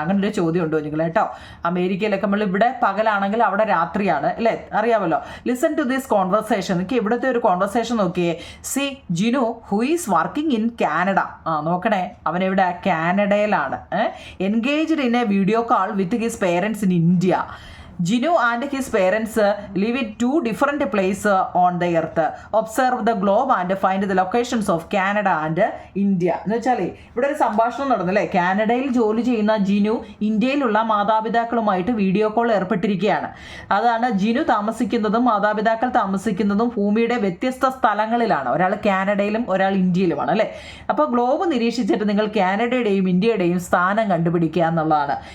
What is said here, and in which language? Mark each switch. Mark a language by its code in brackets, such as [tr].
[ml] അങ്ങനെ ഒരു ചോദ്യം ഉണ്ടോ നിങ്ങൾ കേട്ടോ. അമേരിക്കയിലൊക്കെ നമ്മൾ ഇവിടെ പകലാണെങ്കിൽ അവിടെ രാത്രിയാണ് അല്ലേ, അറിയാമല്ലോ. [en] Listen to this conversation. [ml] എനിക്ക് ഇവിടുത്തെ ഒരു കോൺവെർസേഷൻ നോക്കിയേ. [en] See Jinu who is working in Canada. [ml] നോക്കണേ, അവനെവിടെ? കാനഡയിലാണ്. [en] Engaged in a video call with his parents in India. Jinu and his parents live in 2 different places on the earth. Observe the globe and find the locations of Canada and India. [ml] എന്ന് വെച്ചാൽ ഇവിടെ ഒരു സംഭാഷണം നടന്നല്ലേ. കാനഡയിൽ ജോലി ചെയ്യുന്ന ജിനു ഇന്ത്യയിലുള്ള മാതാപിതാക്കളുമായിട്ട് video call ഏർപ്പെട്ടിരിക്കുകയാണ്. അതാണ് ജിനു താമസിക്കുന്നതും മാതാപിതാക്കൾ താമസിക്കുന്നതും ഭൂമിയുടെ വ്യത്യസ്ത സ്ഥലങ്ങളിലാണ്. ഒരാൾ കാനഡയിലും ഒരാൾ ഇന്ത്യയിലുമാണ് അല്ലേ. അപ്പോൾ ഗ്ലോബ് നിരീക്ഷിച്ചിട്ട് നിങ്ങൾ കാനഡയുടെയും ഇന്ത്യയുടെയും സ്ഥാനം കണ്ടുപിടിക്കുക എന്നുള്ളതാണ്.